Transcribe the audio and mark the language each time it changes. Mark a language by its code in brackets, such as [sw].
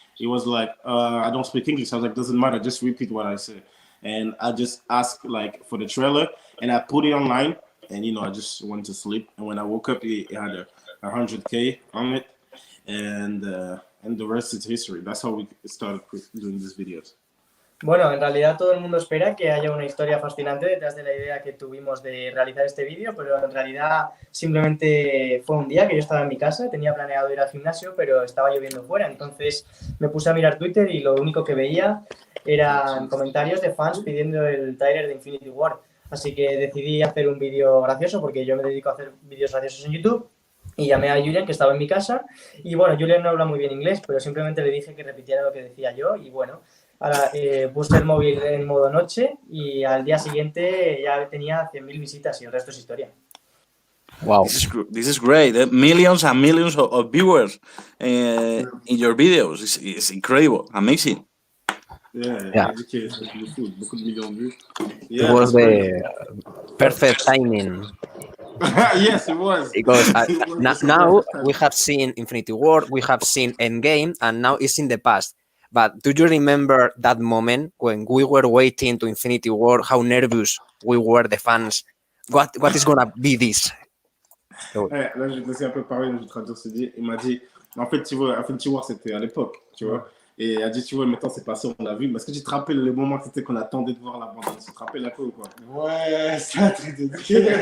[en] He was like, I don't speak English. I was like, doesn't matter. Just repeat what I said. And I just asked like for the trailer and I put it online. And, you know, I just went to sleep. And when I woke up, it had 100K on it. And the rest is history. That's how we started doing these videos. [es] Bueno, en realidad todo el mundo espera que haya una historia fascinante detrás de la idea que tuvimos de realizar este vídeo, pero en realidad simplemente fue un día que yo estaba en mi casa, tenía planeado ir al gimnasio, pero estaba lloviendo fuera, entonces me puse a mirar Twitter y lo único que veía eran comentarios de fans pidiendo el trailer de Infinity War, así que decidí hacer un vídeo gracioso porque yo me dedico a hacer vídeos graciosos en YouTube. Y llamé a Julian, que estaba en mi casa, y bueno, Julian no habla muy bien inglés, pero simplemente le dije que repitiera lo que decía yo, y bueno, ahora puse el móvil en modo noche, y al día siguiente ya tenía 100.000 visitas, y el resto es historia. [en] Wow. This is great. Millions and millions of viewers in your videos. It's incredible, amazing. Yeah. [fr] Beaucoup de millions de vues. [en] It was the perfect timing. Yes, it was. Because now we have seen Infinity War, we have seen Endgame, and now it's in the past. But do you remember that moment when we were waiting to Infinity War, how nervous we were, the fans? What is gonna be this? [fr] Ouais, là, je vais te laisser un peu parler, je vais traduire ce dit. Il m'a dit, en fait, tu vois, Infinity War, c'était à l'époque, tu vois. Et il a dit, tu vois, maintenant, c'est passé, on l'a vu. Mais est-ce que tu te rappelles le moment que c'était qu'on attendait de voir la bande? Tu te rappelles un peu ou quoi? Ouais, c'est un truc de fou.